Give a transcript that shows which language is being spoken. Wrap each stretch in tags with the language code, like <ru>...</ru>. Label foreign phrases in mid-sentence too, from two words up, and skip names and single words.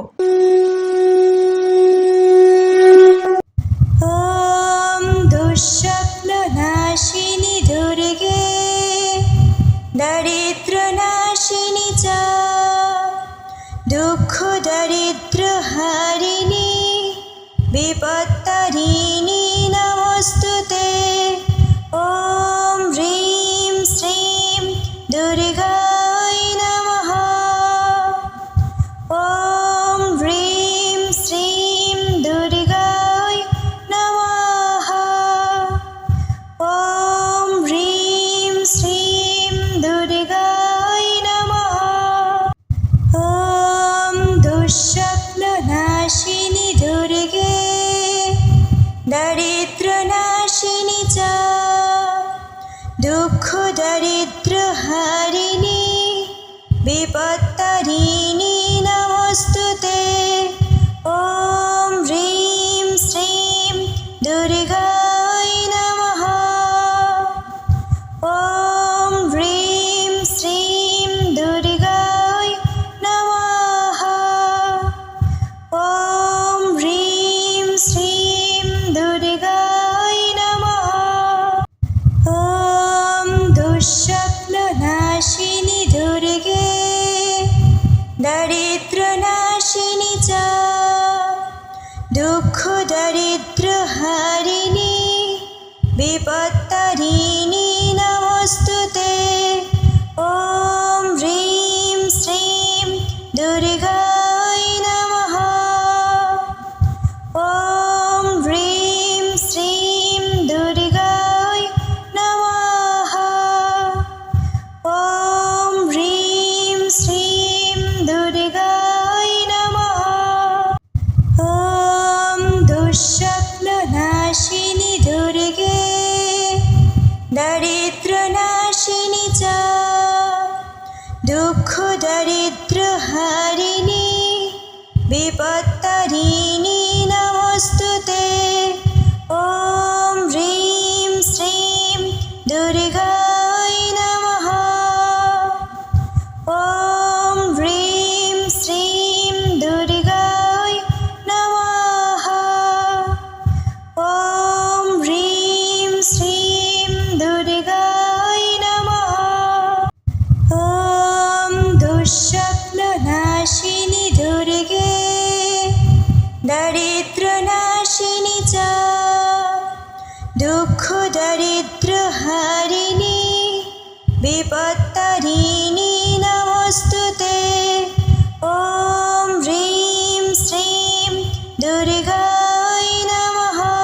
<sa>ওম দুঃস্বপ্ননাশিনী দুর্গে দারিদ্র্যনাশিনী চ দুঃখ দারিদ্র হারিণী বিপত্তারিণী নমস্তুতে। ওম হ্রিং শ্রীং দুর্গায় নমঃ। ওম হ্রিং শ্রীং দুর্গায় নমঃ। ওম হ্রিং শ্রীং দুর্গায় নমঃ। ওম দুঃস্বপ্ননাশিনী দুর্গে দারিদ্র্যনাশিনী চ দুঃখ দারিদ্র হারিণী বিপত্তারিণী নমস্তুতে। ওম হ্রিং শ্রীং দুর্গায় নমঃ। ওম হ্রিং শ্রীং দুর্গায় নমঃ। ওম হ্রিং শ্রীং দুর্গায় নমঃ। ওম দুঃস্বপ্ননাশিনী দুর্গে দারিদ্র্যনাশিনী চ দুঃখ দারিদ্র হারিণী বিপত্তারিণী নমস্তুতে। ওম হ্রিং শ্রীং দুর্গায় নমঃ। ওম হ্রিং শ্রীং দুর্গায় নমঃ। ওম হ্রিং শ্রীং দুর্গায় নমঃ। ওম দুঃস্বপ্ননাশিনী দুর্গে দারিদ্র্যনাশিনী চ দুঃখ দারিদ্র হারিণী বিপত্তারিণী নমস্তুতে। ওম হ্রিং শ্রীং দুর্গায় নমঃ। ওম হ্রিং শ্রীং দুর্গায় নমঃ। ওম হ্রিং শ্রীং দুর্গায় নমঃ। ওম দুঃস্বপ্ননাশিনী দুর্গে দারিদ্র্যনাশিনী চ দুঃখ দারিদ্র হারিণী বিপত্তারিণী নমস্তুতে। ওম হ্রিং শ্রীং দুর্গায় নমঃ।</sa>